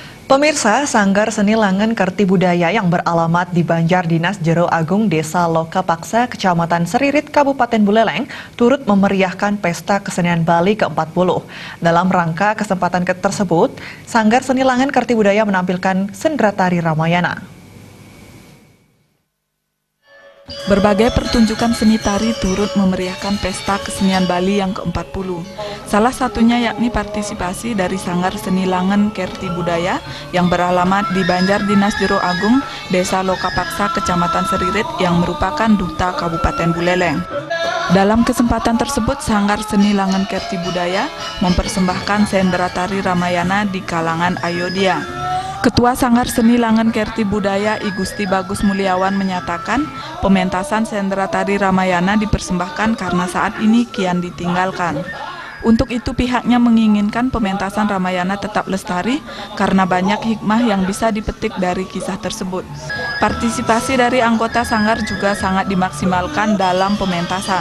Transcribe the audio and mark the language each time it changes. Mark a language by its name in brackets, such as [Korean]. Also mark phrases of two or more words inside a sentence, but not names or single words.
[Indonesian] Pemirsa, Sanggar Seni Langen Kerti Budaya yang beralamat di Banjar Dinas Jero Agung Desa Lokapaksa, Kecamatan Seririt, Kabupaten Buleleng, turut memeriahkan Pesta Kesenian Bali ke-40. Dalam rangka kesempatan tersebut, Sanggar Seni Langen Kerti Budaya menampilkan sendera tari Ramayana. Berbagai pertunjukan seni tari turut memeriahkan Pesta Kesenian Bali yang ke-40. Salah satunya yakni partisipasi dari Sanggar Seni Langen Kerti Budaya yang beralamat di Banjar Dinas Jero Agung, Desa Lokapaksa, Kecamatan Seririt yang merupakan duta Kabupaten Buleleng. Dalam kesempatan tersebut, Sanggar Seni Langen Kerti Budaya mempersembahkan sendera tari Ramayana di kalangan Ayodhya. Ketua Sanggar Seni Langen Kerti Budaya I Gusti Bagus Mulyawan menyatakan pementasan sendera tari Ramayana dipersembahkan karena saat ini kian ditinggalkan. Untuk itu pihaknya menginginkan pementasan Ramayana tetap lestari karena banyak hikmah yang bisa dipetik dari kisah tersebut. Partisipasi dari anggota Sanggar juga sangat dimaksimalkan dalam pementasan.